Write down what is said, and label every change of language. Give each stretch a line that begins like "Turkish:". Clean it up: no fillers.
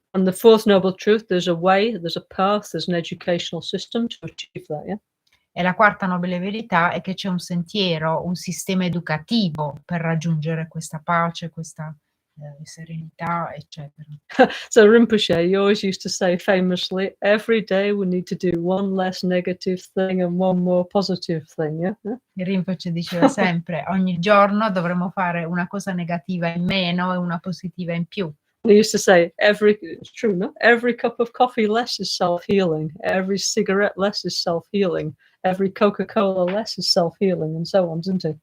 English: And the fourth noble truth, there's a way, there's a path, there's an educational system to achieve that, yeah?
Italian: E la quarta nobile verità è che c'è un sentiero, un sistema educativo per raggiungere questa pace, questa serenità, eccetera.
English: So Rinpoche, you always used to say famously, every day we need to do one less negative thing and one more positive thing, yeah?
Italian: Il Rinpoche diceva sempre, ogni giorno dovremmo fare una cosa negativa in meno e una positiva in più.
English: He used to say, it's true, no? Every cup of coffee less is self-healing, every cigarette less is self-healing, every Coca-Cola less is self-healing, and so on, didn't he?